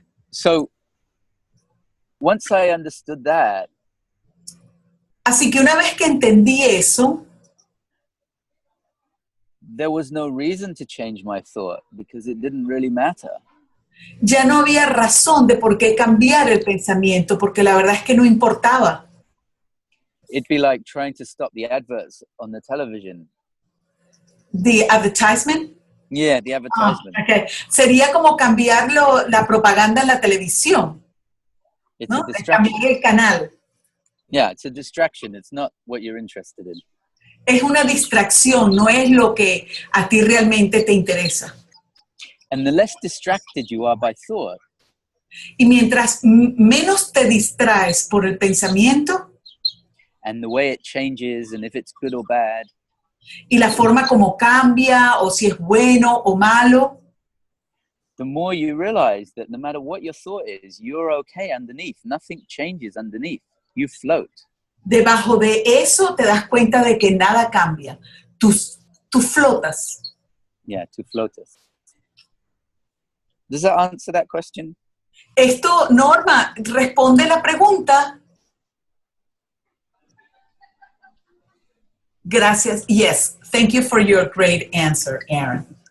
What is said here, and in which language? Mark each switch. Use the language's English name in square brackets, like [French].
[English] So once I understood that, [Spanish] así que una vez que entendí eso, [English] there was no reason to change my thought because it didn't really matter. [Spanish] Ya no había razón de por qué cambiar el pensamiento, porque la verdad es que no importaba. [English] It'd be like trying to stop the adverts on the television. The advertisement? Yeah, the advertisement. Okay. [Spanish] Sería como cambiar la propaganda en la televisión. [English] It's [Spanish] ¿no? [English] a distraction. [Spanish] Cambiar el canal. [English] Yeah, it's a distraction. It's not what you're interested in. [Spanish] Es una distracción, no es lo que a ti realmente te interesa. [English] And the less distracted you are by thought, [Spanish] Y mientras menos te distraes por el pensamiento [English] and the way it changes and if it's good or bad, [Spanish] y la forma como cambia o si es bueno o malo, [English] the more you realize that no matter what your thought is, you're okay underneath. Nothing changes underneath. You float. [Spanish] debajo de eso te das cuenta de que nada cambia. Tú flotas. [English] Yeah, to floaters. Does that answer that question? [Spanish] Esto, Norma, responde la pregunta. Gracias. [English] Yes, thank you for your great answer, Aaron.